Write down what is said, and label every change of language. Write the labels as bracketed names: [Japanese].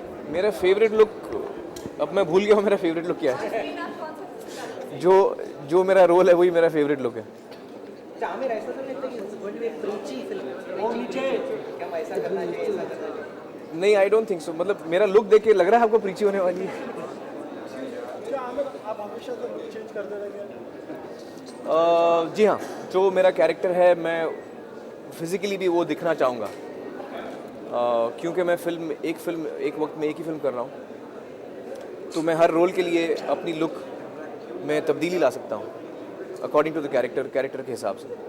[Hindi] मेरा favourite look, अब मैं भूल गया हूँ मेरा फेवरेट लुक क्या है। जो मेरा रोल है वही मेरा फेवरेट लुक है। [English] Aamir [Hindi] ऐसा तो लगता है कि [English] it's going to be a preachy film. [Hindi] वो नीचे क्या हम ऐसा करना चाहिए, ऐसा करना चाहिए। नहीं, [English] I don't think so. [Hindi] मतलब मेरा लुक देख के लग रहा है आपको प्रीची होने वाली है। क्या आमिर आप हमेशा तो लुक चेंज करते रहेंगे? जी हाँ, जो मेरा कैरेक्टर है मैं फिज़िकली भी वो दिखना चाहूँगा, क्योंकि मैं एक वक्त में एक ही फिल्म कर रहा हूँ, तो मैं हर रोल के लिए अपनी लुक में तब्दीली ला सकता हूँ [English] according to the character [Hindi] के हिसाब से।